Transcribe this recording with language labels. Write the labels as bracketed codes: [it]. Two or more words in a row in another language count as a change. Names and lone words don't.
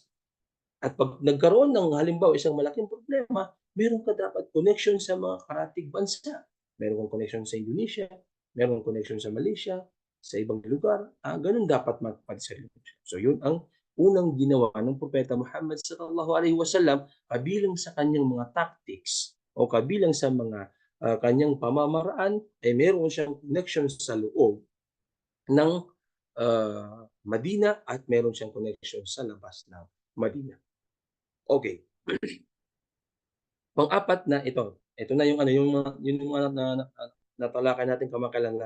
[tl] At pag nagkaroon ng halimbawa isang malaking problema, meron ka dapat connection sa mga karatig bansa. Meron kang connection sa Indonesia, meron kang connection sa Malaysia, sa ibang lugar. Ganun dapat magpadisalin. So yun ang unang ginawa ng Propeta Muhammad [ar] صلى الله عليه وسلم [tl] kabilang sa kanyang mga tactics o kabilang sa mga kanyang pamamaraan ay meron siyang connection sa loob ng Madina at meron siyang connection sa labas ng Madina. Okay. Pang-apat na ito na yung natalakay natin kamakailan.